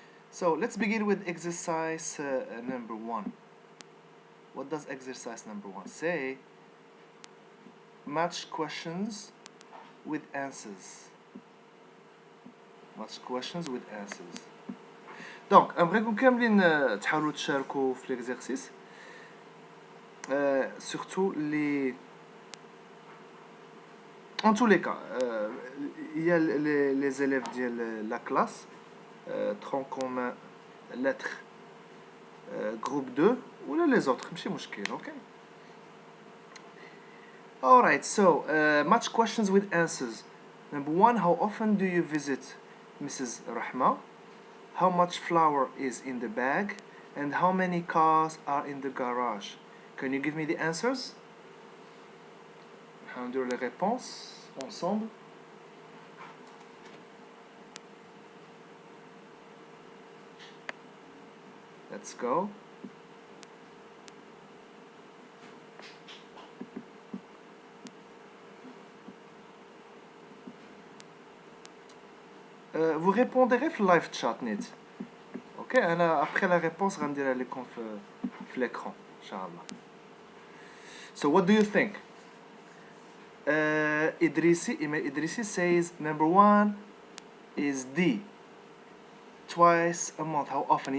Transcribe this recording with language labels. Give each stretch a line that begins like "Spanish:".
English: So let's begin with exercise number 1. What does exercise number 1 say? Match questions with answers. Match questions with answers.
Arabic: Donc, نبغيكم كاملين تحاولوا تشاركوا في l'exercice.
French: Surtout les... En tous les cas, il y a les élèves de la classe, tronc commun, lettres, groupe 2, ou les autres,
Arabic: ماشي مشكل,
French: ok?
English: Alright, so match questions with answers. Number 1, how often do you visit Mrs. Rahma? How much flour is in the bag? And how many cars are in the garage? Can you give me the answers?
French: On va dire les réponses ensemble.
English: Let's go.
French: Vous répondrez في live chat net. Ok, après la réponse
Arabic: غنديرها لكم في
French: l'écran inchallah.
English: So what do you think? Idrisi says number 1 is D. Twice a month. How often?